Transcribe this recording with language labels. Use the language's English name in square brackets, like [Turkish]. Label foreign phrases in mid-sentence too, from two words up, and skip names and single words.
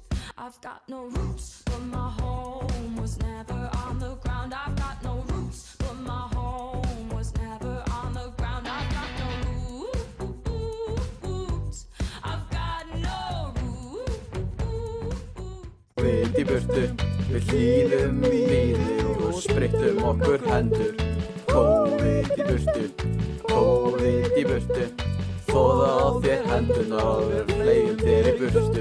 [English] I've got no roots, but my home was never on the ground. I've got no roots, but my home was never on the ground. I've got no roots. I've got no roots. [Icelandic] Við í burtu, við hlýðum í líði og sprittum okkur hendur. COVID í burtu, COVID í burtu, þóða á þér hendurnar og við fleygum þér í burtu.